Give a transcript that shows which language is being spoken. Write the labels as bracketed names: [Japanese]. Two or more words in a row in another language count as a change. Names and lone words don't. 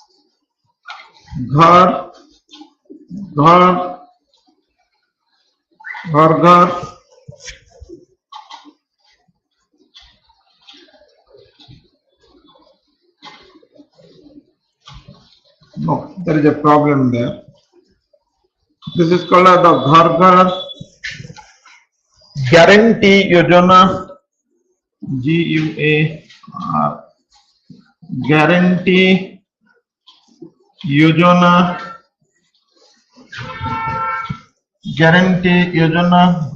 [English] Ghar Ghar Ghar Ghar No, there is a problem there. This is called the Ghar Ghar Guarantee Yojana. GUAR Guarantee Yojana. Guarantee Yojana.